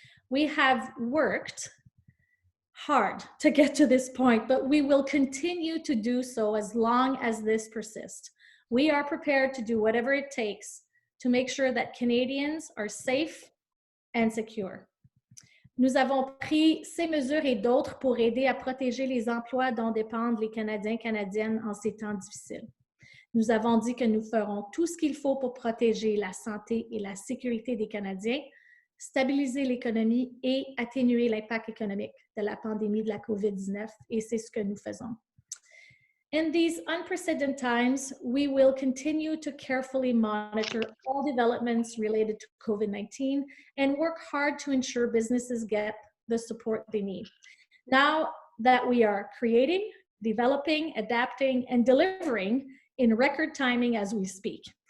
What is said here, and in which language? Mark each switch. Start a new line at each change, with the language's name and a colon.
English: We have worked hard to get to this point, but we will continue to do so as long as this persists. We are prepared to do whatever it takes to make sure that Canadians are safe and secure.
French: Nous avons pris ces mesures et d'autres pour aider à protéger les emplois dont dépendent les Canadiens et Canadiennes en ces temps difficiles. Nous avons dit que nous ferons tout ce qu'il faut pour protéger la santé et la sécurité des Canadiens, stabiliser l'économie et atténuer l'impact économique de la pandémie de la COVID-19, et c'est ce que nous faisons.
English: In these unprecedented times, we will continue to carefully monitor all developments related to COVID-19 and work hard to ensure businesses get the support they need. Now that we are creating, developing, adapting, and delivering in record timing as we speak.